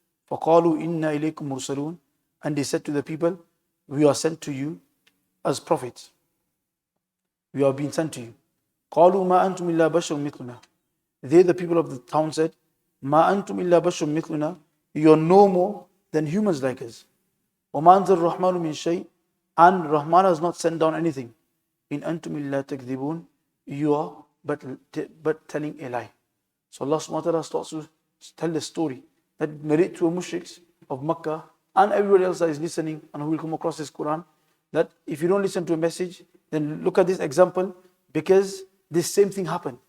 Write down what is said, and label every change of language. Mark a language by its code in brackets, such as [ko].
[ar] فَقَالُوا إِنَّا إِلَيْكُمْ مُرْسَلُونَ, [en] and they said to the people, we are sent to you as prophets. We are being sent to you. [ar] قَالُوا مَا أَنْتُمْ إِلَّا بَشَرٌ مِثْلُنَا, [en] they, the people of the town, said, [ar] مَا أَنْتُمْ إِلَّا بَشَرٌ مِثْلُنَا, [en] you are no more than humans like us. [ar] وَمَا أَنزَلَ الرَّحْمَنُ مِنْ شَيْءٍ, [en] and Rahman has not sent down anything. [ar] إِنْ أَنْتُمْ إِلَّا تَكْذِبُونَ, [en] you are but telling a lie. So Allah subhanahu wa ta'ala starts to tell the story that narrate to a mushriks of Makkah and everybody else that is listening and who will come across this Quran, that if you don't listen to a message, then look at this example, because this same thing happened.